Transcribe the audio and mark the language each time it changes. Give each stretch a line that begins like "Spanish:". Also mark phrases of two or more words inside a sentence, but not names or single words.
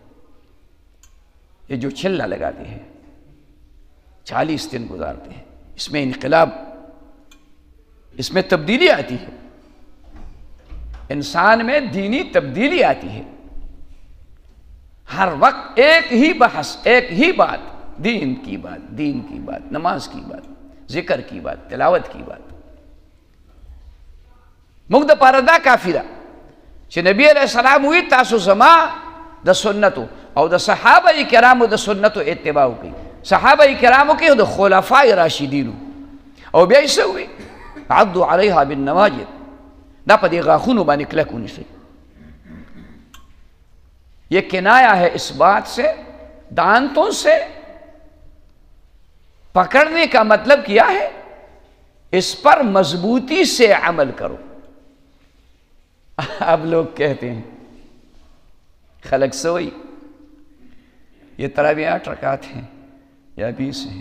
Urdu: یہ جو چھلا لگاتے ہیں 40 دن گزارتے ہیں، اس میں انقلاب، اس میں تبدیلی آتی ہے، انسان میں دینی تبدیلی آتی ہے. ہر وقت ایک ہی بحث، ایک ہی بات، دین کی بات، نماز کی بات، ذکر کی بات، تلاوت کی بات.
Pashto: موږ د پاره دا کافی ده چې نبی
Arabic: علیہ السلام
Pashto: وی تاسو زما د سنتو او د صحابه کرامو د سنتو اتباع وکړئ. صحابه کرامو کې د خلفاء راشدینو او بیا یې څه وی
Arabic: عضوا علیها بالنواجذ،
Pashto: دا په دې غاښونو باندې کلک ونیسئ.
Urdu: یہ کنایا ہے اس بات سے، دانتوں سے پکڑنے کا مطلب کیا ہے؟ اس پر مضبوطی سے عمل کرو. اب لوگ کہتے ہیں خلق سوئی یہ تراویح 8 رکعت ہیں یا 20 ہیں.